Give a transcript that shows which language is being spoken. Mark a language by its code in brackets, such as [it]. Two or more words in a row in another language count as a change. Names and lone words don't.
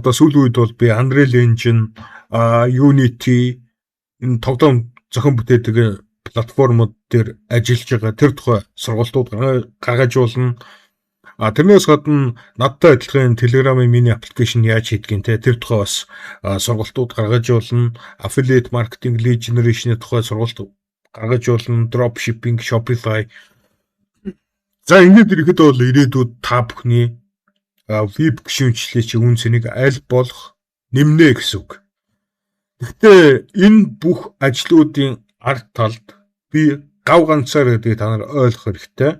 [mn] Одоо сүүлийн үед бол би Unreal Engine, Unity энэ тоглоом зохион бүтээдэг платформуд дээр ажиллаж байгаа тэр тухай сургалтууд гаргаж болно. Тэрнээс гадна надтай адилхан Telegram-ийн миний аппликейшн яаж хийдгийг тэр тухай бас сургалтууд гаргаж болно. [en] Affiliate marketing, lead generation- [mn] ийн тухай сургалт гаргаж болно. Dropshipping, Shopify. За ингэж ирэхэд бол ирээдүйд та бүхний веб гишүүнчлэлийн чинь үн цэнийг аль болох нэмнэ гэсэн үг. Гэхдээ энэ бүх ажлуудын ард талд би гав ганцаар гэдгийг та нар ойлгох хэрэгтэй.